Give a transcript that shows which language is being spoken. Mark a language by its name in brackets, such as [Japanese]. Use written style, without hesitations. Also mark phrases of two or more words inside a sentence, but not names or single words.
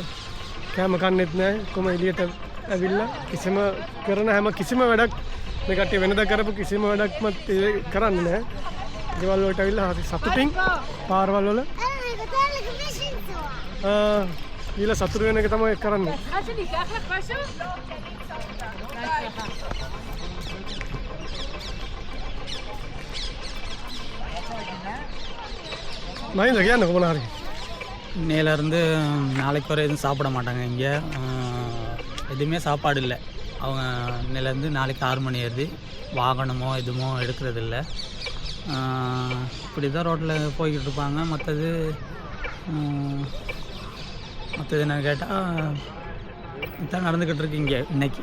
[Sinhala] කෑම කන්නෙත් නැහැ. කොහොම එළියට ඇවිල්ලා කිසිම වැඩක් මේ කට්ටිය වෙනදා කරපු කිසිම වැඩක්ම කරන්නේ නැහැ. ගෙවල් වලට ඇවිල්ලා හරි සතුටින් පාරවල් වල ඊළ සතුරු වෙන එක තමයි කරන්නේ. [Tamil] மஹிந்த கேன்னு போனாரு இன்னையிலேருந்து நாளைக்கு வரை எதுவும் சாப்பிட மாட்டாங்க இங்கே எதுவுமே சாப்பாடு இல்லை அவங்க இன்னையிலேருந்து நாளைக்கு 6 மணி ஏறுது வாகனமோ எதுவுமோ எடுக்கிறதில்ல இப்படி தான் ரோட்டில் போய்கிட்டு இருப்பாங்க மற்றது என்ன கேட்டால் இதான் நடந்துக்கிட்டு இருக்கு இங்கே இன்னைக்கு